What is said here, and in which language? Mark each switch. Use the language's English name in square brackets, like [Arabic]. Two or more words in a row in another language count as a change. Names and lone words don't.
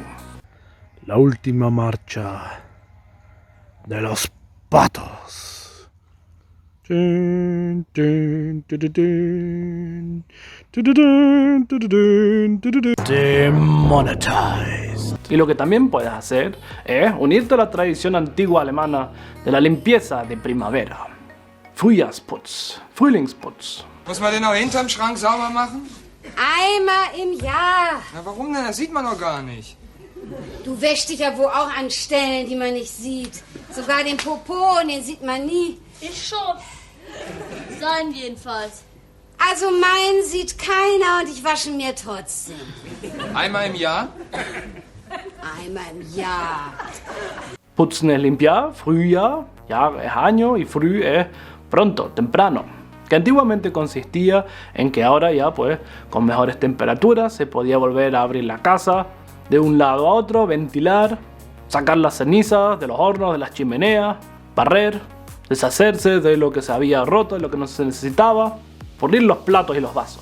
[Spanish] La última marcha de los patos. Demonetized. Y lo que también puedes hacer es unirte a la tradición antigua alemana de la limpieza de primavera. [German] Frühjahrsputz, Frühlingsputz. Muss man den auch hinterm Schrank sauber machen? Einmal im Jahr. Na warum denn? Das sieht man doch gar nicht. Du wäschst dich ja wohl auch an Stellen, die man nicht sieht. Sogar den Popo, den sieht man nie. Ich schon. Sein jedenfalls. Also meinen sieht keiner und ich wasche mir trotzdem. Einmal im Jahr? Einmal im Jahr. [Spanish] Putzen es limpiar, Frühjahr, Jahr es año y früh es pronto, temprano. Que antiguamente consistía en que ahora ya pues con mejores temperaturas se podía volver a abrir la casa de un lado a otro, ventilar, sacar las cenizas de los hornos, de las chimeneas, barrer, deshacerse de lo que se había roto, de lo que no se necesitaba, pulir los platos y los vasos.